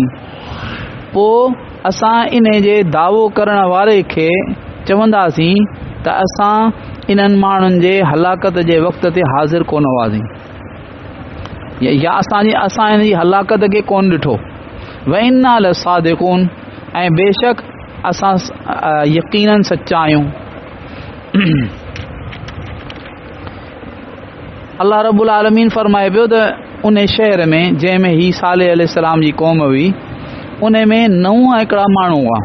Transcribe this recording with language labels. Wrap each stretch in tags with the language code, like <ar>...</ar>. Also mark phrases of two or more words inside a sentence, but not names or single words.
<sd>पोइ असां इन जे दावो करण वारे खे चवंदासीं त असां इन्हनि माण्हुनि जे हलाकत जे वक़्त ते हाज़िर कोन हुआसीं, या असां इन जी हलाकत खे कोन ॾिठो।</sd> <ar>وإنا لصادقون,</ar> <sd>ऐं बेशक असां यकीनन सच्चा आहियूं। अल्लाह</sd> <ar>رب العالمين</ar> <sd>फरमाए पियो त उन शहर में जंहिंमें ही सालेह अलैहिस्सलाम जी क़ौम हुई उन में 9 हिकिड़ा माण्हू हुआ।</sd>